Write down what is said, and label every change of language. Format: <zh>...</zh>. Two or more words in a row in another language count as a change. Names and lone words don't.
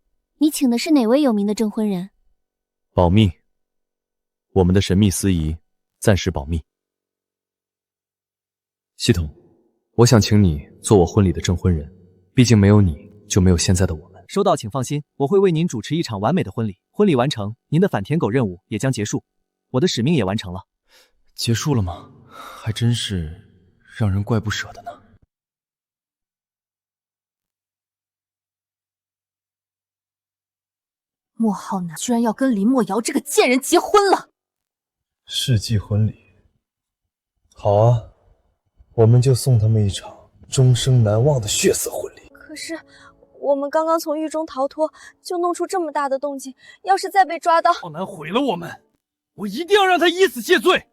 <zh>你請的是哪位有名的證婚人？保密，我們的神秘司儀暫時保密。系統，我想請你做我婚禮的證婚人，畢竟沒有你就沒有現在的我們。收到，請放心，我會為您主持一場完美的婚禮。婚禮完成，您的反舔狗任務也將結束，我的使命也完成了。結束了嗎？還真是讓人怪不捨的呢。莫浩南居然要跟林莫瑶這個賤人結婚了！世紀婚禮，好啊，我們就送他們一場終生難忘的血色婚禮。可是我們剛剛從獄中逃脫，就弄出這麼大的動靜，要是再被抓到，浩南毀了我們，我一定要讓他以死謝罪。</zh>